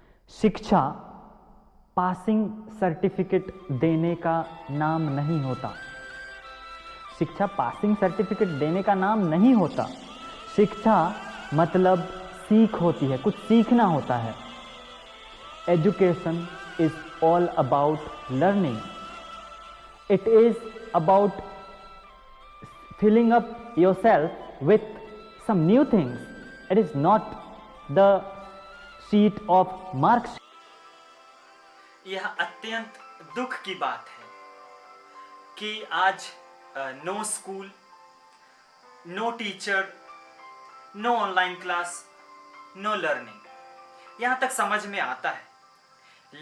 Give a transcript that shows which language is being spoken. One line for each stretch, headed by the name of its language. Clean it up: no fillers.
Hindi: शिक्षा passing certificate देने का नाम नहीं होता। शिक्षा पासिंग सर्टिफिकेट देने का नाम नहीं होता। शिक्षा मतलब सीख होती है, कुछ सीखना होता है।
English: Education is all about learning. It is about filling up yourself with some new things. It is not the sheet of marks.
Hindi: यह अत्यंत दुख की बात है कि आज
English: no school, no teacher, no online class, no learning,
Hindi: यहां तक समझ में आता है।